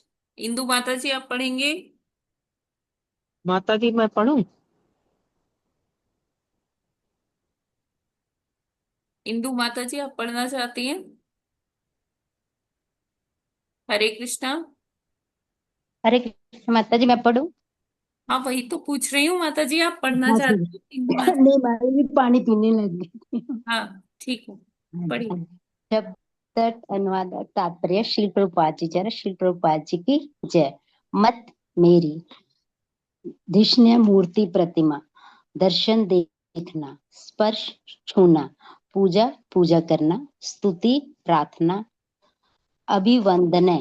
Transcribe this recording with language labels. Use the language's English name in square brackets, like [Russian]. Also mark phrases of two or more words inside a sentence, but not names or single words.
[Hindi] इंदु माता जी आप पढ़ेंगे? माता जी मैं पढ़ूं? इंदु माता जी आप पढ़ना चाहती हैं? हरे कृष्णा। हरे कृष्ण। माता जी मैं पढ़ूं? हाँ वही तो पूछ रही हूँ, माता जी आप पढ़ना हाँ चाहती जी। हैं इंदु माता? नहीं, मैं भी पानी पीने लग गई। हाँ ठीक है, पढ़िए। शब्द अनुवाद तात्पर्य। श्री प्रभुपाद जी, जरा श्री प्रभुपाद जी की जय। मत मेरी, धिष्ण्य मूर्ति प्रतिमा, दर्शन देखना, स्पर्श छूना, पूजा पूजा करना, स्तुति प्रार्थना, अभिवंदन